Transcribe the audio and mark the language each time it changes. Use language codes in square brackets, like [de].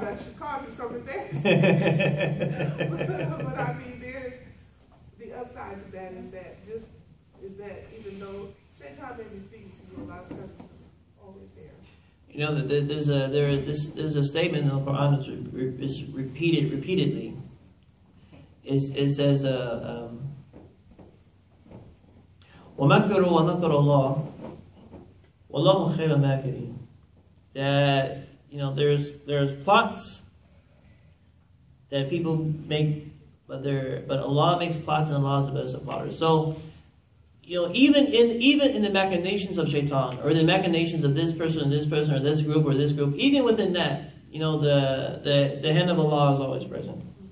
[en] That should cause you some embarrassment. But I mean, there's the upside to that is that even though Shaitan may be speaking to you, Allah's presence is always there. There's a statement in the Quran that's repeated repeatedly. [ar] It says, وَمَكَّرُوا وَمَكَّرَ اللَّهُ وَاللَّهُ خَيْرُ الْمَاكِرِينَ. [en] That there's plots that people make, but Allah makes plots, and Allah is the best of plotters. So, even in the machinations of Shaitan, or the machinations of this person, or this group, even within that, the hand of Allah is always present.